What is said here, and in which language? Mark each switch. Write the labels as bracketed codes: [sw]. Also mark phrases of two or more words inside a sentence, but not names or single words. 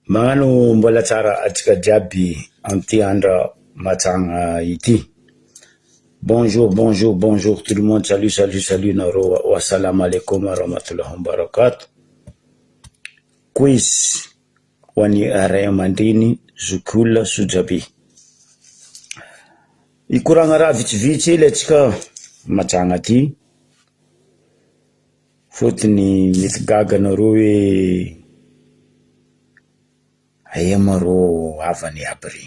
[mg] Magnano mbola tsara atsika jiaby an'ity andra matsagna ity. [fr] Bonjour, bonjour, bonjour tout le monde. Salut, salut, salut nareo. [ar] وَالسَّلَامُ عَلَيْكُمْ وَرَحْمَةُ اللهِ وَبَرَكَاتُهُ. [mg] Quiz ho an'ny ray aman-dreny zokiolona sojabe. Ikoragna raha vitsivitsy le atsika matsagna ty. Fotony mety gaga nareo hoe aia marô avany aby regny.